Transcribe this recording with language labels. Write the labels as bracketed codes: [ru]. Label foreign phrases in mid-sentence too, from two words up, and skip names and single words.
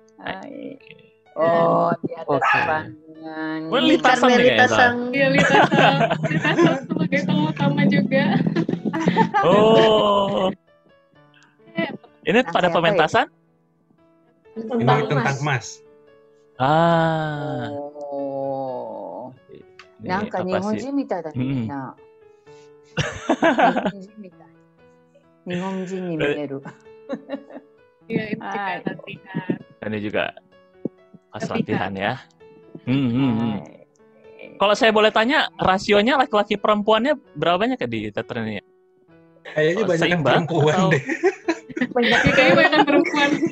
[id] Di atas pangan. Carmelita Sang. Iya, Lita Sang sebagai tokoh utama juga. Ini pada pementasan? Ini tentang emas. [ja] なんか日本人みたいだね、みんな。日本人に見える。 [id] Iya, itu juga latihan. Ini juga pas latihan ya. Kalau saya boleh tanya, rasionya laki-laki perempuannya berapa banyak ya di teater ini? Kayaknya banyak yang perempuan deh. Kayaknya banyak perempuan.